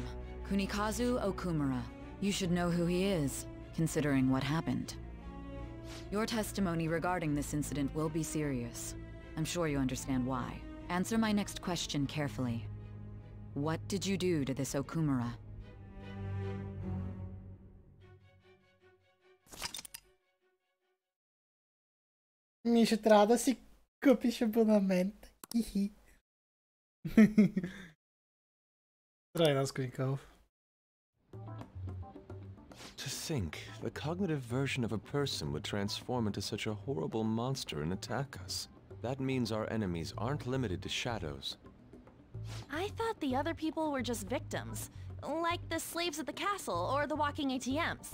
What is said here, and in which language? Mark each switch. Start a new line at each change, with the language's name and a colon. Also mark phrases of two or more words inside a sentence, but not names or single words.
English: Kunikazu Okumura. You should know who he is, considering what happened. Your testimony regarding this incident will be serious. I'm sure you understand why. Answer my next question carefully. What did you do to this Okumura?
Bulgarian: Ми ще трябва да си купиш абонамент. Хихи. Здравей, Наско Николов.
English: To think, the cognitive version of a person would transform into such a horrible monster and attack us. That means our enemies aren't limited to shadows. I thought the other people were just victims, like the slaves at the castle or the walking ATMs.